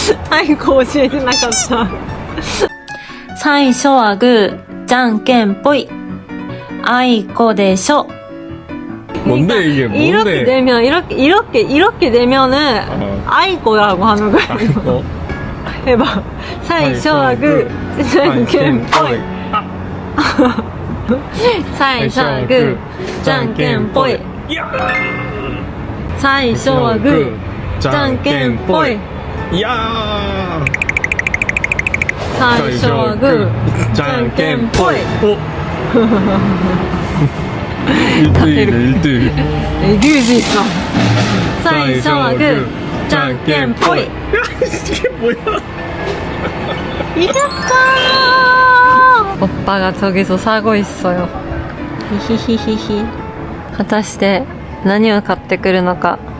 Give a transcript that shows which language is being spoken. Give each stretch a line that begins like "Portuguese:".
Japanese: あいこ教えてなかった。最初はグー、じゃんけんぽい。あいこでしょ。
Korean: 뭔데 이게 뭔데? 이렇게 되면 이렇게 되면은 아이코라고 하는 거야. 어? 해봐.
Japanese: 最初はグー、じゃんけんぽい。最初はグー、じゃんけんぽい。最初はグー、じゃんけんぽい。
Korean: 야!
Japanese: 最初はグー、じゃんけんぽい。
Korean: 1대1이네 1대1. 애교지 있어.
Japanese: 最初はグー、じゃんけんぽい。
Korean: 이게 뭐야? 이겼다! 오빠가 저기서 사고 있어요. 히히히히히.
Japanese: 果たして何を買ってくるのか。